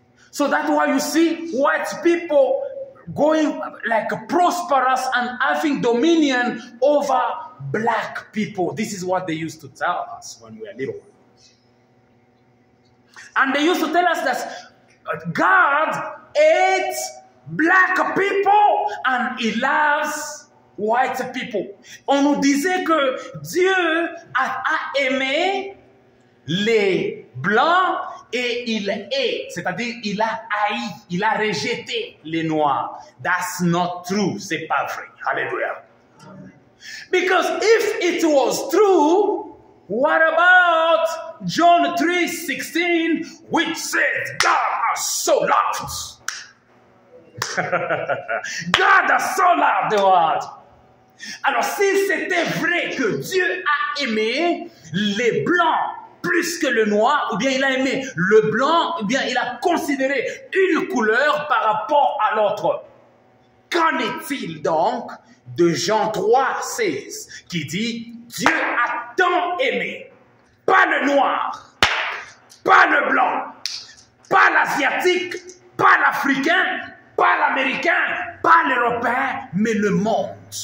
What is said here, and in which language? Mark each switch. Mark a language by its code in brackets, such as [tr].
[en] So that's why you see white people going like prosperous and having dominion over black people. This is what they used to tell us when we were little. And they used to tell us that God hates black people and he loves white people. [fr] On nous disait que Dieu a aimé les blancs et il hait, c'est-à-dire il a haï, il a rejeté les noirs. [en] That's not true. [fr] C'est pas vrai. [en] Hallelujah. Because if it was true, what about John 3:16, which says God has so loved? God has so loved the world. [fr] Alors si c'était vrai que Dieu a aimé les blancs plus que le noir, ou bien il a aimé le blanc, ou bien il a considéré une couleur par rapport à l'autre. Qu'en est-il donc de Jean 3, 16, qui dit « Dieu a tant aimé, pas le noir, pas le blanc, pas l'asiatique, pas l'africain, pas l'américain, pas l'européen, mais le monde. »